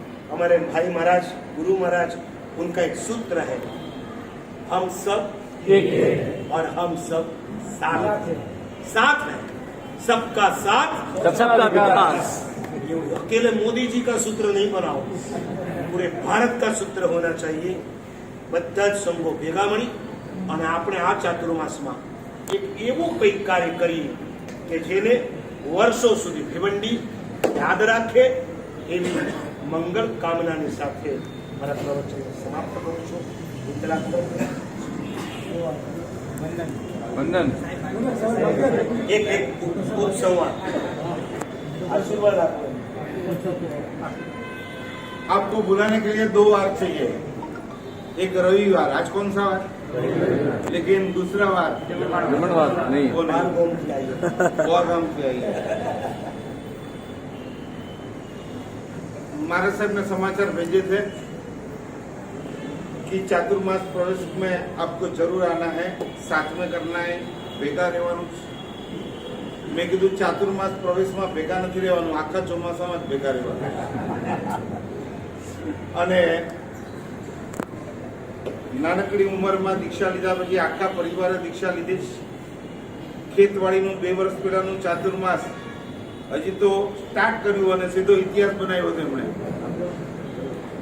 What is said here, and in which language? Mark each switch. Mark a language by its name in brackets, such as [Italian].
[Hindi] हमारे भाई महाराज, गुरु महाराज, उनका एक सूत्र है, हम सब एक हैं और हम सब साथ हैं। साथ हैं, सबका साथ सबका विकास। ये अकेले मोदी जी का सूत्र नहीं बनाओ, पूरे भारत का सूत्र होना चाहिए। [Gujarati] બધા જ સંઘો ભેગા મળી અને આપણે આ ચાતુર્માસમાં એક એવું કંઈક કાર્ય કરીએ કે જેને વર્ષો સુધી ભિવંડી યાદ રાખે, એવી મંગળ કામનાની સાથે મારા પ્રવચન સમાપ્ત કરું છું। [Hindi] वंदन एक उपसंवाद आशीर्वाद आपको। आपको बुलाने के लिए 2 वार चाहिए, एक रविवार, आज कौन सा वार, लेकिन दूसरा वार नहीं, वो नहीं, और हम आइए। महाराज साहब ने समाचार भेजे थे कि चातुर्मास प्रवेश में आपको जरूर आना है, साथ में करना है, [Gujarati] भेगा રહેવાનું। મેં કીધું ચાતુર્માસ પ્રવેશમાં ભેગા નથી રહેવાનું, આખા ચોમાસામાં જ ભેગા રહેવાનું। અને નાનકડી ઉંમરમાં દીક્ષા લીધા પછી આખા પરિવારે દીક્ષા લીધી। ખેતવાડીનું 2 વર્ષ પહેલાનું ચાતુર્માસ હજી તો સ્ટાર્ટ કર્યું અને સીધો ઇતિહાસ બનાવ્યો તેમણે।